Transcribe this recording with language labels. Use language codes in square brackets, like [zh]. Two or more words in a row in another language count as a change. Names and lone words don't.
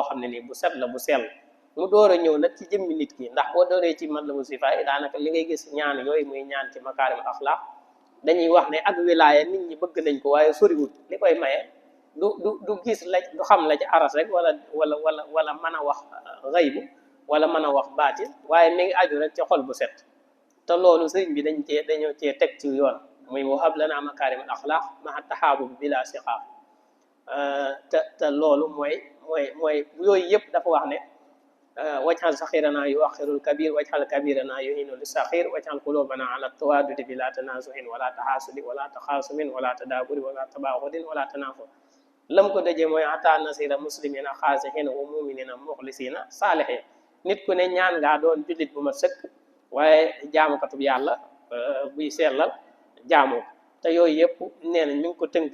[wo] xam ne nii bu set la bu sell mu door a ñëw nag ci jëmmi nit ki ndax boo dooree ci matlabu sifaay daanaka li ngay gis ñaan yooyu muy ñaan ci [ar] مكارم أخلاق [wo] dañuy wax ne ak wilaaya nit ñi bëgg nañ ko waaye soriwul li koy maye du gis la du xam la ci aras rek wala mën a wax xaybu wala mën a wax baati waaye mi ngi aju rek ci xol bu set te loolu sëriñ bi dañoo cee teg ci yoon muy [ar] وهب لنا مكارم الأخلاق ما تحابب بلا شقاق [wo] te loolu mooy yooyu yëpp dafa wax ne [ar] واجعل صغيرنا يوقر الكبير واجعل كبيرنا يحنو للصغير واجعل قلوبنا على التودد بلا تناصح ولا تحاسد ولا تخاصم ولا تدابر ولا تباغض ولا تنافر [wo] lam ko dajee mooy [ar] حتى نصير مسلمين خاشعين ومؤمنين مخلصين صالحين [wo] nit ku ne ñaan ngaa doon jullit bu ma sëkk waaye jaamukatub yàlla buy sellal jaamu te yooyu yëpp nee na ñu ngi ko tënk